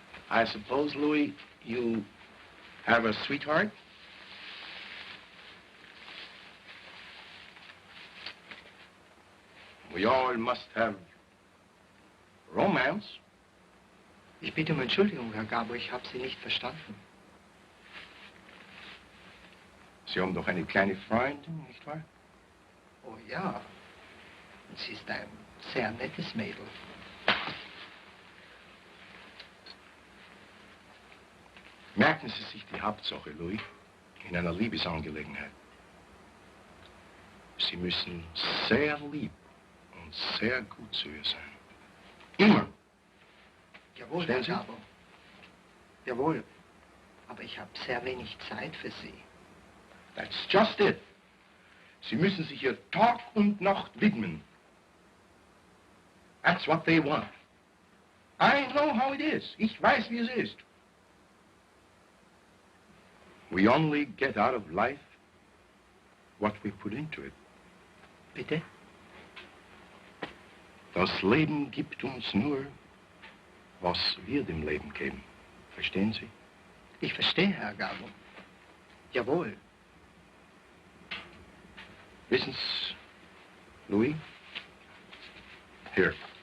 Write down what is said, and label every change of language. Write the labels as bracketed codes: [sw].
[en] I suppose, Louis, you have a sweetheart? We all must have romance. [de] Ich bitte um Entschuldigung, Herr Gabbo, ich habe Sie nicht verstanden. Sie haben doch eine kleine Freundin, nicht wahr? Oh ja, und sie ist ein sehr nettes Mädel. Merken Sie sich die Hauptsache, Louis, in einer Liebesangelegenheit. Sie müssen sehr lieb und sehr gut zu ihr sein. Immer. Jawohl, Stellen Herr Sie? Gabbo. Jawohl, aber ich habe sehr wenig Zeit für Sie. [en] That's just it. [de] Sie müssen sich ihr Tag und Nacht widmen. [en] That's what they want. I know how it is. [de] Ich weiß, wie es ist. [en] We only get out of life what we put into it. [de] Bitte? Das Leben gibt uns nur, was wir dem Leben geben. Verstehen Sie? Ich verstehe, Herr Gabbo. Jawohl. Wissen Sie, Louis? Hier.